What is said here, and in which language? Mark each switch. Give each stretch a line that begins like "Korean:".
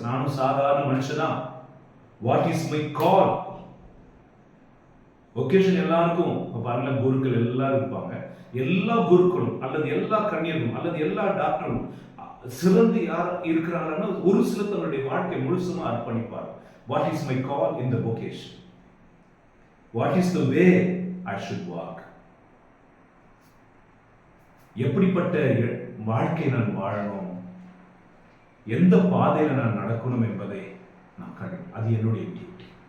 Tamil: நானும் சாதாரண மனுஷனா?
English: What is my call?
Tamil: vocation எல்லாருக்கும் பாருங்க, குருக்கள் எல்லாரும் இருப்பாங்க. எல்லா குருக்களும் அல்லது எல்லா கன்னியர்களும் அல்லது எல்லா டாக்டரும் சிறந்து யார் இருக்கிறாங்கன்னா ஒரு சில தன்னுடைய வாழ்க்கை முழுசுமா அர்ப்பணிப்பார்.
English: What is my call in the vocation? What is the way I should walk?
Tamil: எப்படிப்பட்ட வாழ்க்கை நான் வாழணும், எந்த பாதையில் நான் நடக்கணும் என்பதை நான் கண்டேன். அது என்னுடைய டியூட்டி.